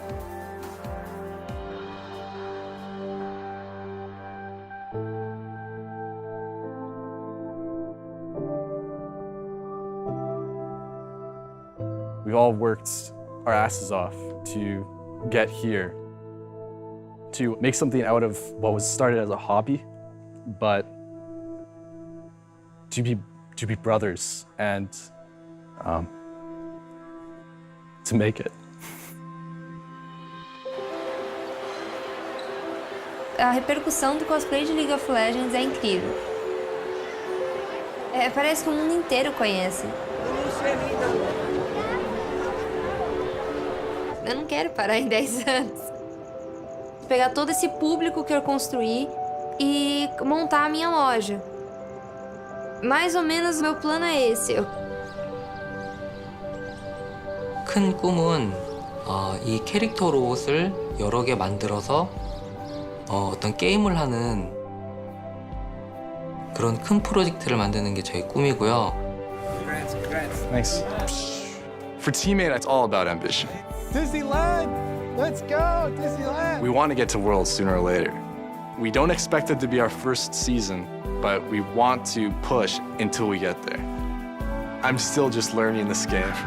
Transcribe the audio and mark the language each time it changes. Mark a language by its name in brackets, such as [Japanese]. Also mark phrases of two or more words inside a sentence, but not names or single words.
[English] We've all worked our asses off to get here, to make something out of what was started as a hobby, but to be brothers and to make it. [Portuguese] A repercussão do cosplay de League of Legends é incrível. Parece que o mundo inteiro conhece. Eu não quero parar em 10 anos. Pegar todo esse público que eu construí e montar a minha loja. Mais ou menos o meu plano é esse. [Korean] 큰 꿈은 이 캐릭터 로봇을 여러 개 만들어서 어떤 게임을 하는 그런 큰 프로젝트를 만드는 게 저희 꿈이고요. [English] Thanks. For Teammate, it's all about ambition. Disneyland! Let's go, Disneyland! We want to get to Worlds sooner or later. We don't expect it to be our first season, but we want to push until we get there. I'm still just learning this game.